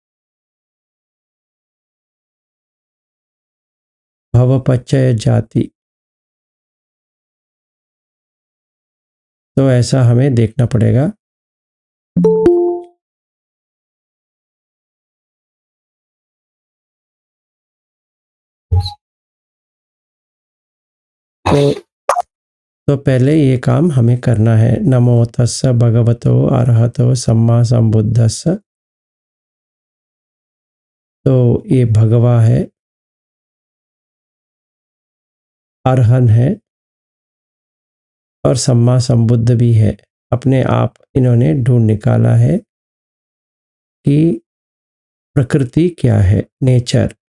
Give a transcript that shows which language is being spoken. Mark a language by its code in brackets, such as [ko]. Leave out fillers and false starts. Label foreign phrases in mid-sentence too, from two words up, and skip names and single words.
[pi] भव पच्चय जाति, [hi] तो ऐसा हमें देखना पड़ेगा। तो पहले ये काम हमें करना है। [pi] नमो तस्स भगवतो अरहतो सम्मा सम्बुद्धस्स। [hi] तो ये भगवा है, अरहन है और [pi] सम्मा संबुद्ध [hi] भी है। अपने आप इन्होंने ढूंढ निकाला है कि प्रकृति क्या है, नेचर।